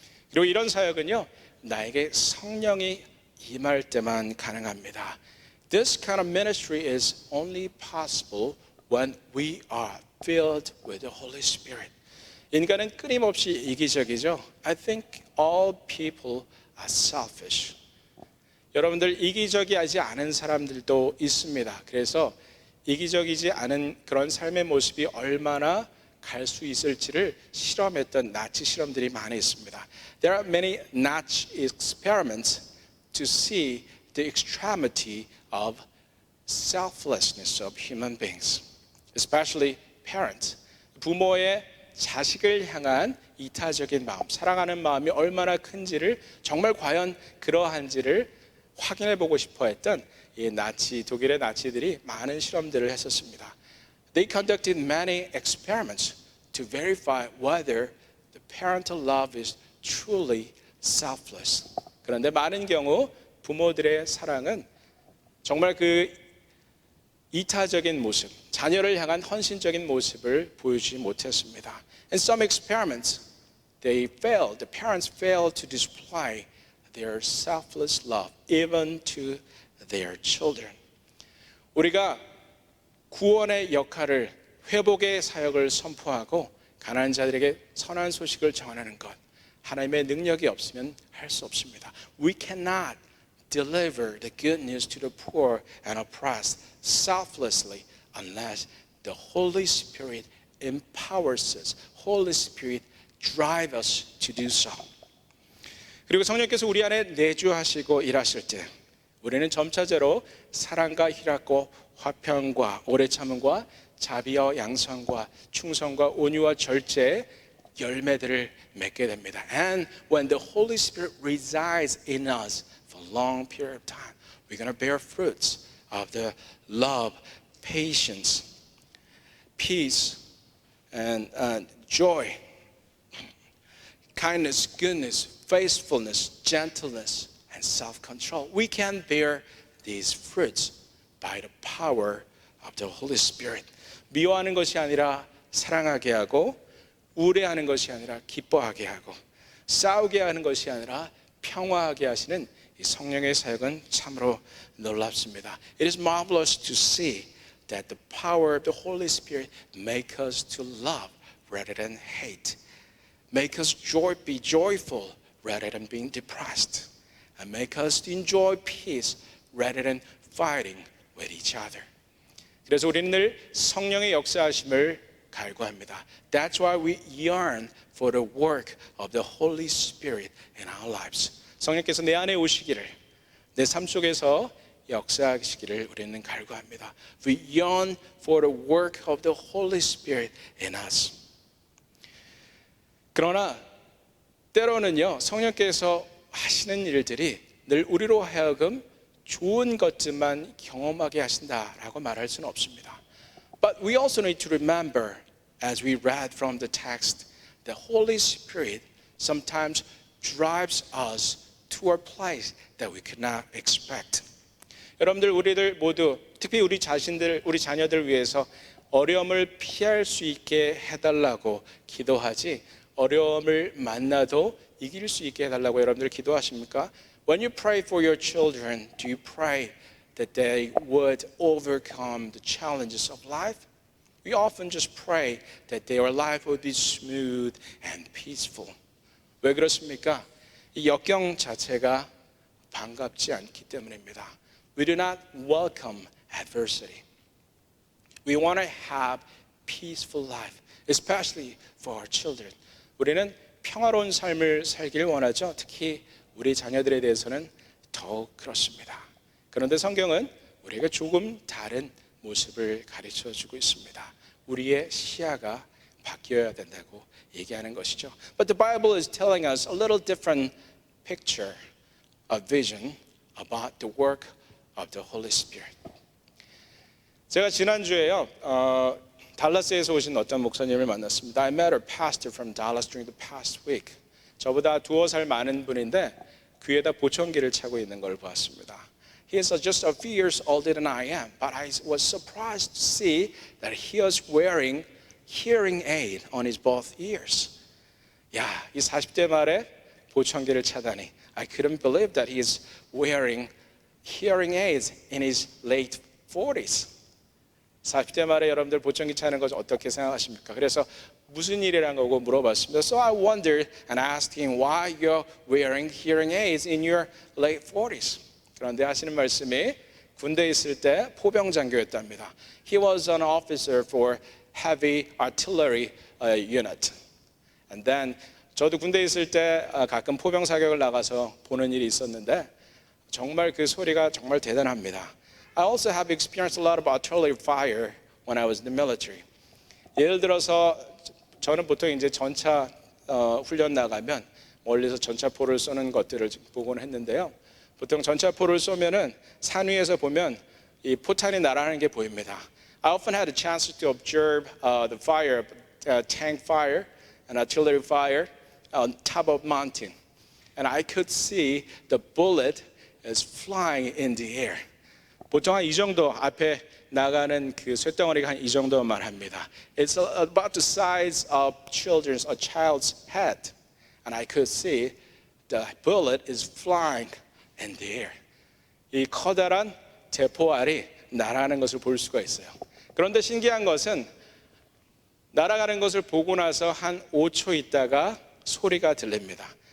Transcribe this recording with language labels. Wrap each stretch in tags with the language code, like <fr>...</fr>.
<ko>그리고 이런 사역은요, 나에게 성령이 임할 때만 가능합니다.</ko> <en>This kind of ministry is only possible when we are filled with the Holy Spirit.</en> <ko>인간은 끊임없이 이기적이죠.</ko> <en>I think all people are selfish.</en> <ko>여러분들 이기적이지 않은 사람들도 있습니다. 그래서 이기적이지 않은 그런 삶의 모습이 얼마나 갈 수 있을지를 실험했던 나치 실험들이 많이 있습니다.</ko> <en>There are many Nazi experiments to see the extremity of selflessness of human beings, especially parents.</en> <ko>부모의 자식을 향한 이타적인 마음, 사랑하는 마음이 얼마나 큰지를, 정말 과연 그러한지를 확인해 보고 싶어 했던 이 독일의 나치들이 많은 실험들을 했었습니다.</ko> <en>They conducted many experiments to verify whether the parental love is truly selfless.</en> <ko>그런데 많은 경우 부모들의 사랑은 정말 그 이타적인 모습, 자녀를 향한 헌신적인 모습을 보여주지 못했습니다.</ko> <en>In some experiments, the parents failed to display their selfless love even to their children.</en> <ko>우리가 구원의 역할을, 회복의 사역을 선포하고 가난한 자들에게 선한 소식을 전하는 것, 하나님의 능력이 없으면 할 수 없습니다.</ko> <en>We cannot deliver the good news to the poor and oppressed selflessly unless the Holy Spirit empowers us. Holy Spirit drive us to do so.</en> <ko>그리고 성령께서 우리 안에 내주하시고 일하실 때 우리는 점차적으로 사랑과 희락과 화평과 오래 참음과 자비와 양선과 충성과 온유와 절제의 열매들을 맺게 됩니다.</ko> <en>And when the Holy Spirit resides in us for a long period of time, we're going to bear fruits of the love, patience, peace, and joy, kindness, goodness, faithfulness, gentleness, and self-control. We can bear these fruits by the power of the Holy Spirit.</en> <ko>미워하는 것이 아니라 사랑하게 하고, 우울해하는 것이 아니라 기뻐하게 하고, 싸우게 하는 것이 아니라 평화하게 하시는 이 성령의 사역은 참으로 놀랍습니다.</ko> <en>It is marvelous to see that the power of the Holy Spirit make us to love rather than hate. Make us be joyful rather than being depressed. And make us to enjoy peace rather than fighting with each other.</en> <ko>그래서 우리는 늘 성령의 역사하심을 갈구합니다.</ko> <en>That's why we yearn for the work of the Holy Spirit in our lives.</en> <ko>성령께서 내 안에 오시기를, 내 삶 속에서 역사하시기를 우리는 갈구합니다.</ko> <en>We yearn for the work of the Holy Spirit in us.</en> <ko>그러나 때로는요, 성령께서 하시는 일들이 늘 우리로 하여금 좋은 것들만 경험하게 하신다라고 말할 수는 없습니다.</ko> <en>But we also need to remember, as we read from the text, the Holy Spirit sometimes drives us to a place that we could not expect.</en> <ko>여러분들, 우리들 모두, 특히 우리 자신들, 우리 자녀들 위해서 어려움을 피할 수 있게 해달라고 기도하지, 어려움을 만나도 이길 수 있게 해달라고 여러분들 기도하십니까?</ko> <en>When you pray for your children, do you pray that they would overcome the challenges of life? We often just pray that their life would be smooth and peaceful.</en> <ko>왜 그렇습니까? 이 역경 자체가 반갑지 않기 때문입니다.</ko> <en>We do not welcome adversity. We want to have peaceful life, especially for our children.</en> <ko>우리는 평화로운 삶을 살기를 원하죠. 특히 우리 자녀들에 대해서는 더욱 그렇습니다. 그런데 성경은 우리에게 조금 다른 모습을 가르쳐주고 있습니다. 우리의 시야가 바뀌어야 된다고 얘기하는 것이죠.</ko> <en>But the Bible is telling us a little different picture, a vision about the work of the Holy Spirit.</en> <ko>제가 지난주에요, 달라스에서 오신 어떤 목사님을 만났습니다.</ko> <en>I met a pastor from Dallas during the past week.</en> <ko>저보다 2살 많은 분인데 귀에다 보청기를 차고 있는 걸 보았습니다.</ko> <en>He is just a few years older than I am, but I was surprised to see that he was wearing hearing aid on his both ears.</en> <ko>야, 이 40대 말에 보청기를 차다니.</ko> <en>I couldn't believe that he is wearing hearing aids in his late 40s.</en> <ko>40대 말에 여러분들 보청기 차는 것 어떻게 생각하십니까? 그래서 무슨 일이란 거고 물어봤습니다.</ko> <en>So I wondered and asked him why you're wearing hearing aids in your late 40s.</en> <ko>그런데 하시는 말씀이 군대에 있을 때 포병 장교였답니다.</ko> <en>He was an officer for heavy artillery unit. And then</en> <ko>저도 군대에 있을 때 가끔 포병 사격을 나가서 보는 일이 있었는데 정말 그 소리가 정말 대단합니다.</ko> <en>I also have experienced a lot of artillery fire when I was in the military.</en> <ko>예를 들어서 저는 보통 이제 전차 훈련 나가면 멀리서 전차포를 쏘는 것들을 보곤 했는데요. 보통 전차포를 쏘면은 산 위에서 보면 이 포탄이 날아가는 게 보입니다.</ko> <en>I often had a chance to observe the fire, tank fire and artillery fire on top of mountain, and I could see the bullet is flying in the air.</en> <ko>보통 한 이 정도 앞에 나가는 그 쇳덩어리가 한 이 정도만 합니다.</ko> <en>It's about the size of a child's head, and I could see the bullet is flying in the air.</en> <ko>이 커다란 대포알이 날아가는 것을 볼 수가 있어요. 그런데 신기한 것은 날아가는 것을 보고 나서 한 5초 있다가 소리가 들립니다.</ko>